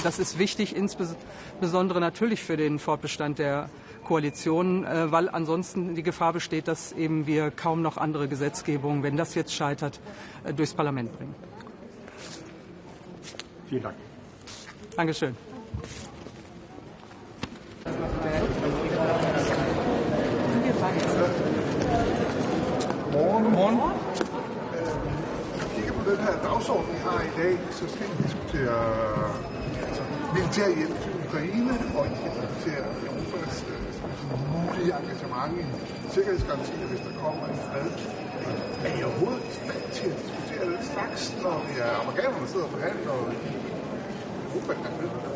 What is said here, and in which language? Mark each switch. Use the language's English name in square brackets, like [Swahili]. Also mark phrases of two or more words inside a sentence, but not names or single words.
[German] Das ist wichtig, insbesondere natürlich für den Fortbestand der Koalition, weil ansonsten die Gefahr besteht, dass eben wir kaum noch andere Gesetzgebungen, wenn das jetzt scheitert, durchs Parlament bringen. Vielen Dank. Dankeschön. Morgen. [Danish] Den her dagsorden, vi har i dag, så skal vi diskutere militær hjælp til Ukraine, og vi skal diskutere Europas mulige engagement i sikkerhedsgarantier, hvis der kommer en fred. Er I overhovedet i stand til at diskutere den slags, når det er amerikanerne, der sidder og forhandler, og Europa kan med?